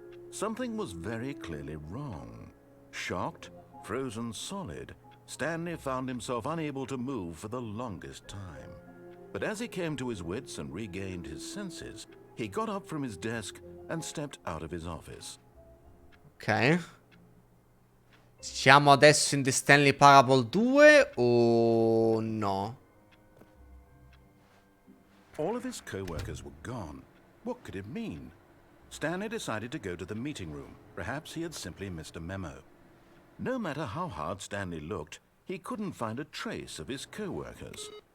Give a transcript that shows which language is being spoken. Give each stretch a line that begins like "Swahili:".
English: Something was very clearly wrong. Shocked, frozen solid, Stanley found himself unable to move for the longest time. But as he came to his wits and regained his senses, he got up from his desk and stepped out of his office. Ok.
Italian: Siamo adesso in The Stanley Parable 2 o no?
English: All of his co-workers were gone. What could it mean? Stanley decided to go to the meeting room. Perhaps he had simply missed a memo. No matter how hard Stanley looked, he couldn't find a trace of his co-workers.